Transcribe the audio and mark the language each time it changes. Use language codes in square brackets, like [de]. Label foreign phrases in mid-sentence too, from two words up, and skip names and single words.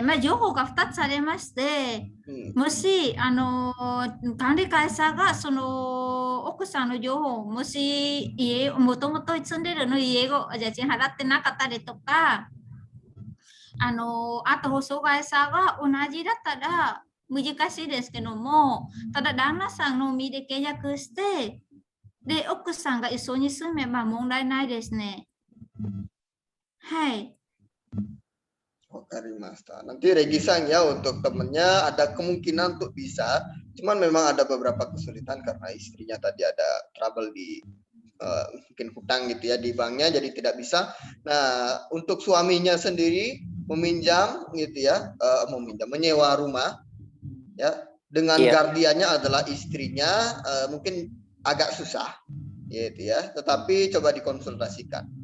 [ja] まあ、情報が2つありまして、もし、管理会社がその奥さんの情報、もしもともと住んでるの家を家賃払ってなかったりとか、あと保証会社が同じだったら難しいですけども、ただ旦那さんの身で契約して、で、奥さんが一緒に住めば問題ないですね。はい。 Wakarimasta. [id] Nanti Regisan ya untuk temennya ada kemungkinan untuk bisa, cuman memang ada beberapa kesulitan karena istrinya tadi ada trouble di mungkin hutang gitu ya di banknya, jadi tidak bisa. Nah untuk suaminya sendiri meminjam gitu ya, menyewa rumah ya dengan guardiannya adalah istrinya, mungkin agak susah gitu ya, tetapi coba dikonsultasikan.